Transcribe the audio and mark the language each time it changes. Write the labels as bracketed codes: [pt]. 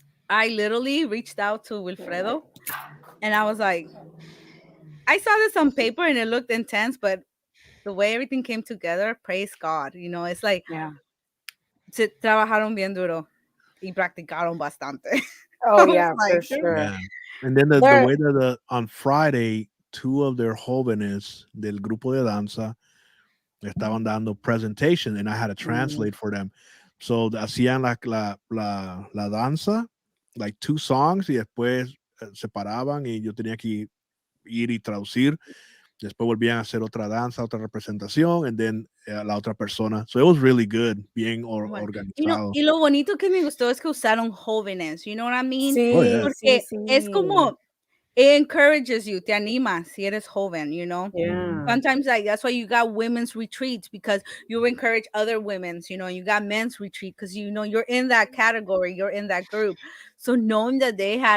[en] I literally reached out to Wilfredo and I was like, I saw this on paper and it looked intense, but the way everything came together, praise God, you know, it's like, [es] se trabajaron bien duro y practicaron bastante. [en] Oh yeah, like, for sure. Yeah. And then the way that on Friday, 2 of their [es] jóvenes del grupo de danza estaban dando [en] presentation and I had to translate for them. [es] So hacían la danza, [en] like 2 songs [es] y después se paraban y yo tenía que ir y traducir. Después volvían a hacer otra danza, otra representación, [en] and then [es] la otra persona. [en] So it was really good, [es] bien organizado. [en] You know, [es] y lo bonito que me gustó es que usaron jóvenes, [en] you know what I mean? [es] Sí, porque es como, [en] it encourages you, [es] te anima si eres joven, [en] you know? Yeah. Sometimes like that's why you got women's retreats, because you encourage other women's, you know, you got men's retreat because you know you're in that category, you're in that group. So knowing that they